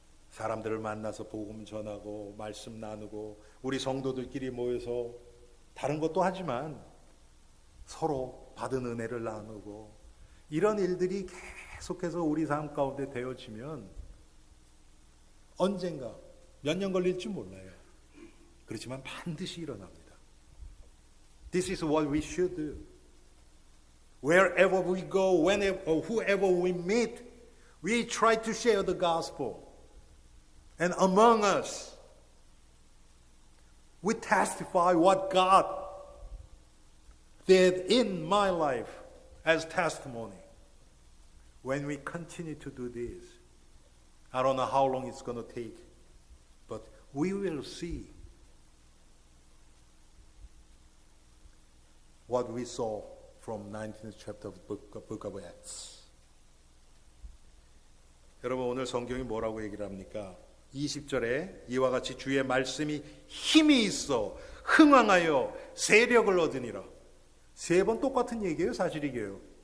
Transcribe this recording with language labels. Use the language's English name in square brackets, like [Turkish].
[Korean] 사람들을 만나서 복음 전하고 말씀 나누고 우리 성도들끼리 모여서 다른 것도 하지만 서로 받은 은혜를 나누고 이런 일들이 계속해서 우리 삶 가운데 되어지면 언젠가 몇 년 걸릴지 몰라요. 그렇지만 반드시 일어납니다. [English] This is what we should do. Wherever we go, whenever or whoever we meet, we try to share the gospel. And among us, we testify what God did in my life as testimony. When we continue to do this, I don't know how long it's going to take, but we will see what we saw from 19th chapter of the book of Acts. [Korean] 여러분 오늘 성경이 뭐라고 얘기를 합니까? 20절에 이와 같이 주의 말씀이 힘이 있어 흥왕하여 세력을 얻으니라. 3번 똑같은 얘기예요, 사실 이게요.